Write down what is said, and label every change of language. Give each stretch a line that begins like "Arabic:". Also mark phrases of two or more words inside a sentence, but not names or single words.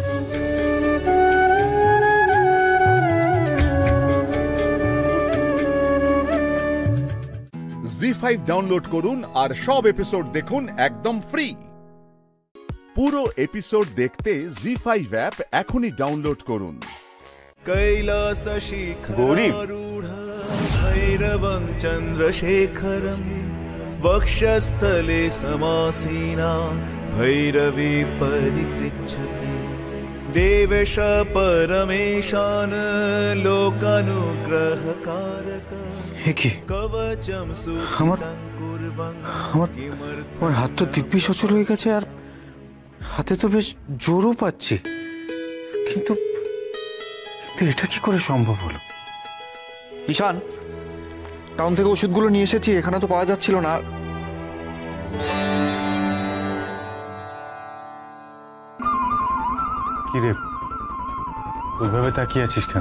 Bangla: জি5 ডাউনলোড করুন আর সব এপিসোড দেখুন একদম ফ্রি। পুরো এপিসোড দেখতে জি5 অ্যাপ এখনই ডাউনলোড করুন। কৈলাস শিখর গৌরী,
Sanskrit: ভৈরবং চন্দ্রশেখরম वक्षस्थले समासीना भैरवी परिपृच्छते देवेश परमेशान लोकानुग्रहकारक कवचम सुखं कुर्वं
Bangla: আমার হাত তো দিব্যি সচল হয়ে গেছে, আর হাতে তো বেশ জোরও পাচ্ছি, কিন্তু এটা কি করে সম্ভব হলো? ঈশান, টাউন থেকে ওষুধগুলো নিয়ে এসেছি, এখানে তো পাওয়া যাচ্ছিল না। কি রে, ওইভাবে তাকিয়ে আছিস কেন?